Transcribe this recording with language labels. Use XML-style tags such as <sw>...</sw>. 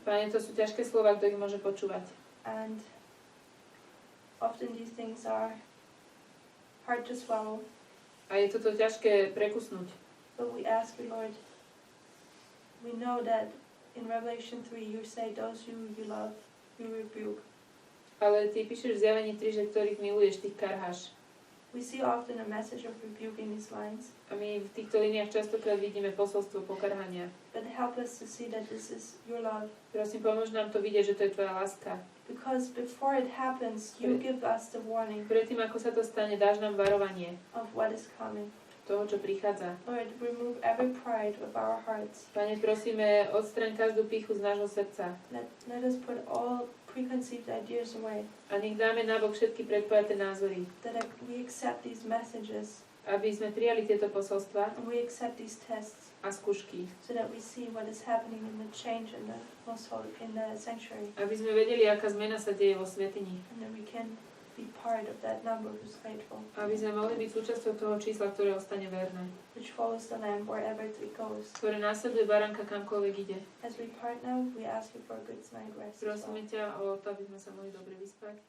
<sk>Pane, to sú ťažké slova, kto ich môže počúvať.</sk> <en>And often these things are hard to swallow.</en> <sk>A je toto ťažké prekusnúť.</sk> <en>But we ask you, Lord, we know that in Revelation 3 you say those who you love, you rebuke.</en> <sk>Ale Ty píšeš v Zjavení 3, že ktorých miluješ, tých karháš.</sk> <en>We see often a message of rebuke in these lines,</en> <sk>A my v týchto líniách častokrát vidíme posolstvo pokarhania.</sk> <en>but help us to see that this is your love.</en> <sk>Prosím, pomôž nám to vidieť, že to je Tvoja láska.</sk> <en>Because before it happens, you give us the warning</en> <sk>Predtým, ako sa to stane, dáš nám varovanie</sk> <en>of what is coming.</en> <sk>toho, čo prichádza.</sk> <en>Lord, remove every pride of our hearts.</en> <sk>Pane, prosíme, odstraň každú pýchu z nášho srdca.</sk> <en>Let us put all preconceived ideas away.</en> <sk>A nech dáme nabok všetky predpojaté názory.</sk> <en>That we accept these messages</en> <sk>Aby sme prijali tieto posolstva</sk> <en>and we accept these tests</en> <sk>a skúšky.</sk> <en>so that we see what is happening in the change in the most holy, in the sanctuary,</en> <sk>Aby sme vedeli, aká zmena sa deje vo svätyni.</sk> <en>and then we can be part of that number who's faithful,</en> <sk>Aby sme mohli byť súčasťou toho čísla, ktoré ostane verné.</sk> <en>which follows the Lamb wherever it goes.</en> <sk>Ktoré následuje baránka kamkoľvek ide.</sk> <en>As we part now, we ask you for a good night rest. as well.</en> <sk>Prosíme ťa o to, aby sme sa mohli dobre vyspať.</sk>